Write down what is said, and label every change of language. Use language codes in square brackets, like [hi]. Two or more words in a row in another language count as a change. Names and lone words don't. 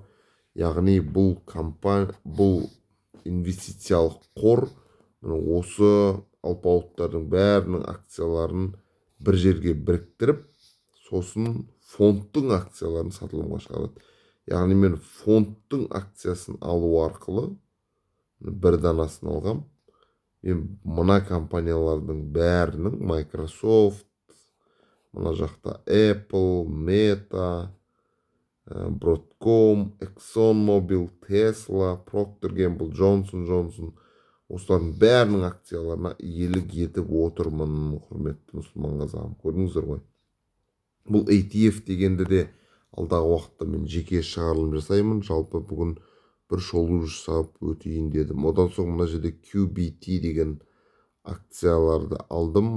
[kk] Яғни бұл инвестициялық қор осы алпауыттардың бәрінің акцияларын бір жерге біріктіріп, сосын фондтың акцияларын сатылымға шығарады. Яғни мен фондтың акциясын алу арқылы бір данасын алғам. Мен мына компаниялардың бәрінің Microsoft, мына жақта Apple, Meta, Broadcom, ExxonMobil, Tesla, Procter & Gamble, Johnson & Johnson осылардың бәрінің акцияларына иелік етіп отырмын, құрметті мұсылман қазағым. Көрдіңіздер ғой. Бұл ETF дегенде де алдағы уақытта мен жеке шығарылым жасаймын. Жалпы бүгін бір шолу жасап өтейін дедім. Одан соң мына жерде QBT деген акцияларды алдым.